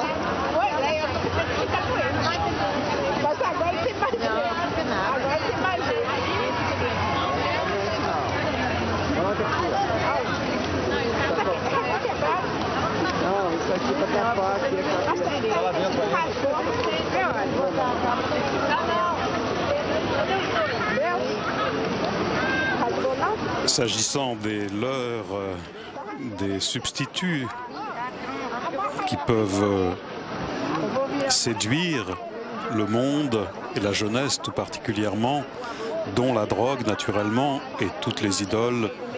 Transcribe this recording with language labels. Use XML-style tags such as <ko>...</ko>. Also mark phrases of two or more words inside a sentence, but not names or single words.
<pt>Pois é, eu tô tentando ficar com ele. Mas agora tem mais jeito. Agora tem mais jeito. Não, isso aqui tá tapado aqui. Fala bem com</pt> <fr>S'agissant des leurres, des substituts qui peuvent séduire le monde et la jeunesse tout particulièrement, dont la drogue naturellement et toutes les idoles</fr>